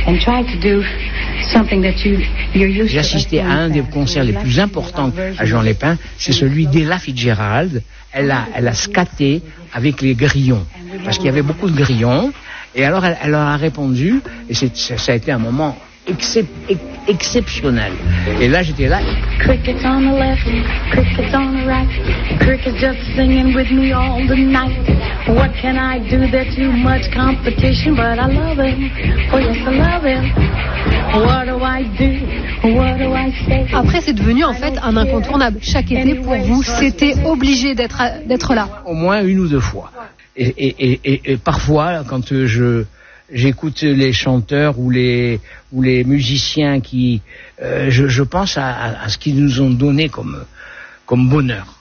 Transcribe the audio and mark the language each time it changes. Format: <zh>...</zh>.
<fr>J'ai assisté à un des concerts les plus importants à Juan-les-Pins, c'est celui d'Ella Fitzgerald. Elle a scaté avec les grillons, parce qu'il y avait beaucoup de grillons, et alors elle a répondu, et ça a été un moment exceptionnel. Et là, j'étais là.</fr> <en>Crickets on the left, crickets on the right, crickets just singing with me all the night. What can I do? There's too much competition, but I love him. Oh yes, I love him. What do I do?</en> <fr>Après, c'est devenu en fait un incontournable. Chaque été, pour vous, c'était obligé d'être là. Au moins une ou deux fois. Et parfois, quand j'écoute les chanteurs ou les musiciens qui, je pense à ce qu'ils nous ont donné comme bonheur.</fr>